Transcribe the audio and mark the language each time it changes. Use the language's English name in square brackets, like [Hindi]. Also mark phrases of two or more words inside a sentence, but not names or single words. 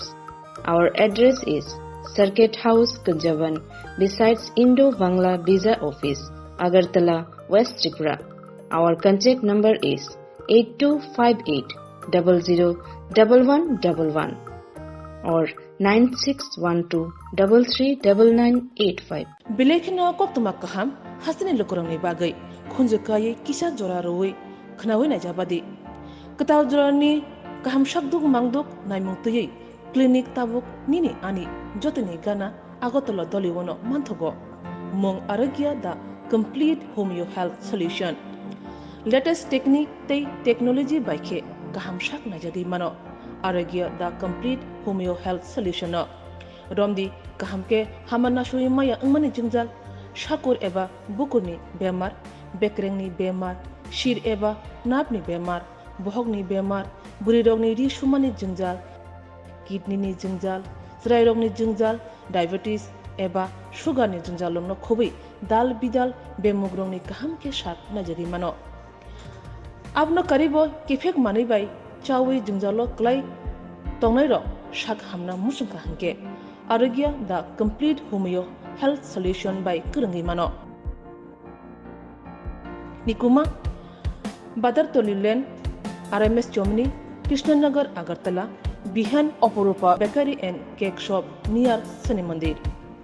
[English] Our address is Circuit House, Kunjavan, besides Indo-Bangla Visa Office, Agartala, West Tripura. Our contact number is 8258001111 or 9612339985. [Kok Borok] Bedekni koktumakaham hasini lukurokni bagai khunjukai kisa jora roi khnawi najabadi ketaw jorani kaham shakduk mangduk naimungtui clinic tabuk nini ani jotini gana agotolo doliwono manthogo mong arogya da complete homeo health solution. [English] Latest technique [Kok Borok] tei technology baikhe kaham shak najadi mano arogya da complete homeo health solution no romdi kahamke hamana shui maya angmani jingjal shakur eba bukurni bemar, bekrengni bemar, shir eba napni bemar, bohogni bemar, burirogni ri shumani jingjal, kidney ni jingjal, srairogni jingjal, diabetes eba sugar ni jingjal lomno khobai dal bidal bemugrongni kahamke shak najadi mano abno karibo kifek mani bai chawi jungjalo klai tongnai ro shak hamna musungka hangke arogya the complete homeo health solution by kurangi mano nikuma badar tolilen RMS Chomni Krishnanagar Agartala Bihan Oporupa Bakery and Cake Shop near Sani Mandir